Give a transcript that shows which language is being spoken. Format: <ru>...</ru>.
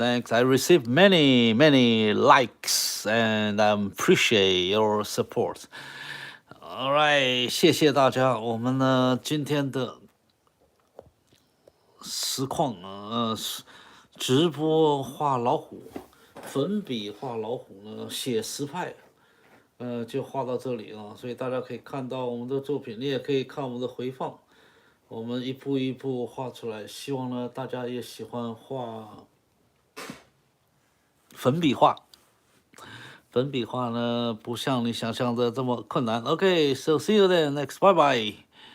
<en>I received many likes, and I appreciate your support. All right，</en> <zh>谢谢大家。我们呢今天的实况直播画老虎，粉笔画老虎呢，写实派，就画到这里了。所以大家可以看到我们的作品，你也可以看我们的回放。我们一步一步画出来，希望呢大家也喜欢画粉笔画。粉笔画呢不像你想象的这么困难。</zh> <en>Okay, so see you then next. Bye bye.</en>